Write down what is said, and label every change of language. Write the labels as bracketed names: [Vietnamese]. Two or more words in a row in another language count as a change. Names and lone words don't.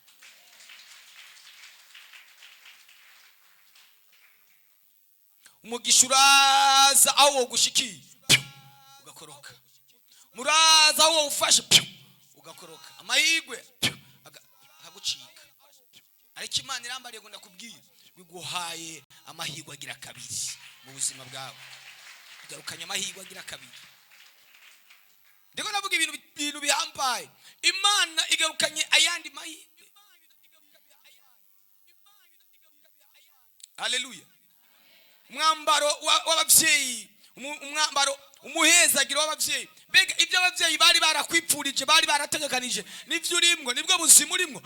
[Rundi] Umugisha uraza aho wogushikiye ugakoroka, muraza aho ufashe ugakoroka, amahirwe akagucika, ariko Imana irambariye ngo ndakubwira biguhaye amahirwe agira kabiri mu buzima bwawe, igarukanye amahirwe agira kabiri. Ndiko navuga ibintu bihambaye, Imana igarukanye ayandi mahirwe. Haleluya. Umwambaro w'abavyeyi, umwambaro umuhezagiro w'abavyeyi, mbega ibyo abavyeyi bari barakwipfurije, bari barategekanije nivyo urimwo, nibwo buzima urimwo.